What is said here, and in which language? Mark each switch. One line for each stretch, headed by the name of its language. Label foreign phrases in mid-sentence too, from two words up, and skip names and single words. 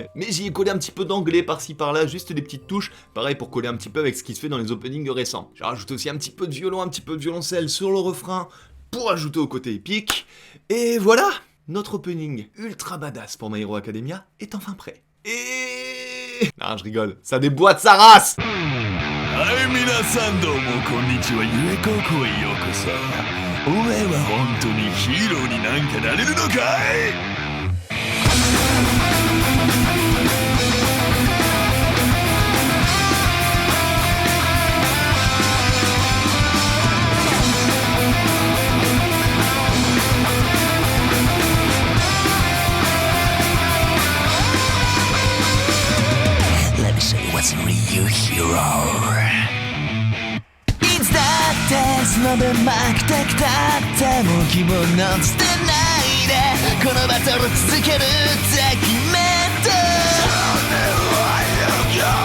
French: Mais j'y ai collé un petit peu d'anglais par-ci par-là, juste des petites touches, pareil pour coller un petit peu avec ce qui se fait dans les openings récents. J'ai rajouté aussi un petit peu de violon, un petit peu de violoncelle sur le refrain, pour ajouter au côté épique, et voilà, notre opening ultra badass pour My Hero Academia est enfin prêt. Et... non, je rigole, ça déboîte sa race.
Japanese: Hey, みなさん、どうも、こんにちは、Yuekokuへようこそ. おえは本当にヒーローになんかなれるのかい?
English: What's a real hero?
Japanese: いつだってその分負けてきたってもう希望の捨てないでこのバトル続けるって決めた少年は勇気